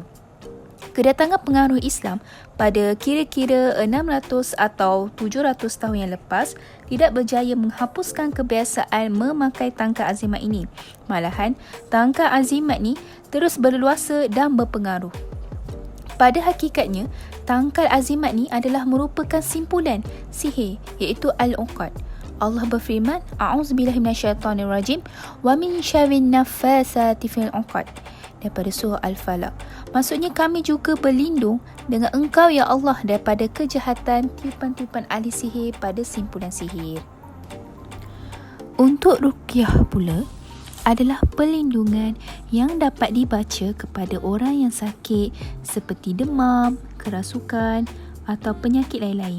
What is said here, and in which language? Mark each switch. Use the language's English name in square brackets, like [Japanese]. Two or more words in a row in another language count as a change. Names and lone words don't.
[Malay] Kedatangan pengaruh Islam pada kira-kira 600 atau 700 tahun yang lepas tidak berjaya menghapuskan kebiasaan memakai tangkal azimat ini. Malahan, tangkal azimat ni terus berleluasa dan berpengaruh. Pada hakikatnya, tangkal azimat ni adalah merupakan simpulan sihir, iaitu al-uqad. Allah berfirman, [Arabic] "أعوذ بالله من الشيطان الرجيم ومن شر النفاثات في العقد." [Malay] Daripada surah Al-Falaq. Maksudnya, kami juga berlindung dengan Engkau ya Allah daripada kejahatan tiupan-tiupan ahli sihir pada simpulan sihir. Untuk ruqyah pula adalah perlindungan yang dapat dibaca kepada orang yang sakit seperti demam, kerasukan atau penyakit lain-lain.